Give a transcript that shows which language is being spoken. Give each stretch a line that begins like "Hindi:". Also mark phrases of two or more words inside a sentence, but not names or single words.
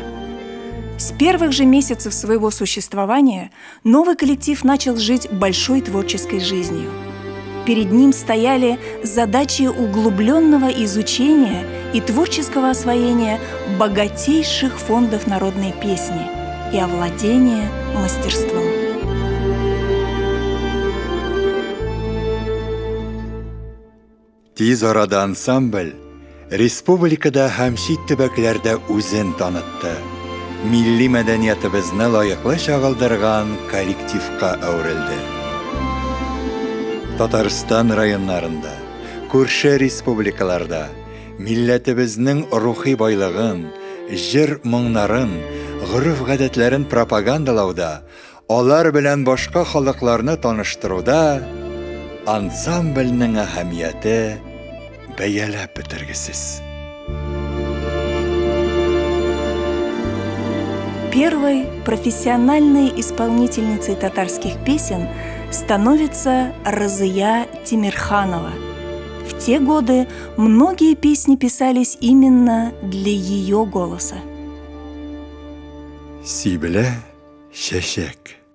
Russian: С первых же месяцев своего существования новый коллектив начал жить большой творческой жизнью. Перед ним стояли задачи углубленного изучения и творческого освоения богатейших фондов народной песни и овладения мастерством.
Tatar: Тиз арада ансамбль республикада һәм чит төбәкләрдә үзен танытты. Милли мәдәниятебезне лаеклы чагылдырган коллективка әверелде. Татарстан районнарында, күрше республикаларда милләтебезнең рухи байлыгын, җыр моңнарын, гореф-гадәтләрен пропагандалауда, алар белән башка халыкларны таныштыруда ансамбльнең әһәмияте бәяләп бетергесез.
Russian: Первой профессиональной исполнительницей татарских песен становится Разыя Тимирханова. В те годы многие песни писались именно для ее голоса.
Tatar: Сибле чәчәк.